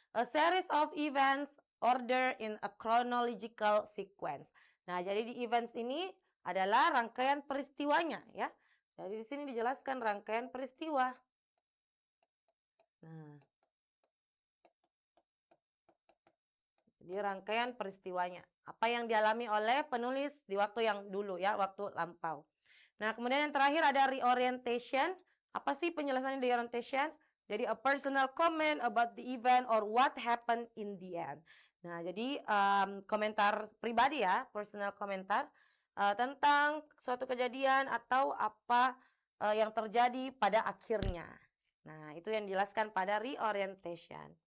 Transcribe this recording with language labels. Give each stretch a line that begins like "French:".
English: A series of events order in a chronological sequence.
Indonesian: Nah, jadi di events ini adalah rangkaian peristiwanya ya. Jadi di sini dijelaskan rangkaian peristiwa. Nah, jadi rangkaian peristiwanya. Apa yang dialami oleh penulis di waktu yang dulu ya, waktu lampau. Nah, kemudian yang terakhir ada reorientation. Apa sih penjelasannya di reorientation?
English: Jadi a personal comment about the event or what happened in the end.
Indonesian: Nah, jadi komentar pribadi ya, personal komentar tentang suatu kejadian atau apa yang terjadi pada akhirnya. Nah, itu yang dijelaskan pada reorientation.